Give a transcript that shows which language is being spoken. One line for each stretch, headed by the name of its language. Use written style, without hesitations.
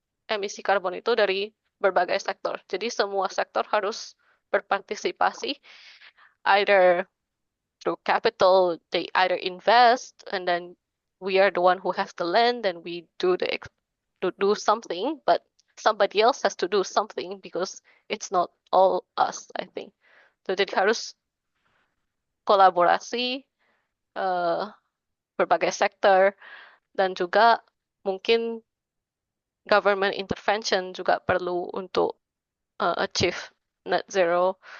Indonesian: Emisi karbon itu dari berbagai sektor. Jadi semua sektor harus berpartisipasi,
English: either through capital, they either invest and then we are the one who has the land and we do something, but somebody else has to do something because it's not all us, I think.
Indonesian: So jadi harus kolaborasi berbagai sektor, dan juga mungkin
English: government intervention
Indonesian: juga perlu untuk achieve net zero.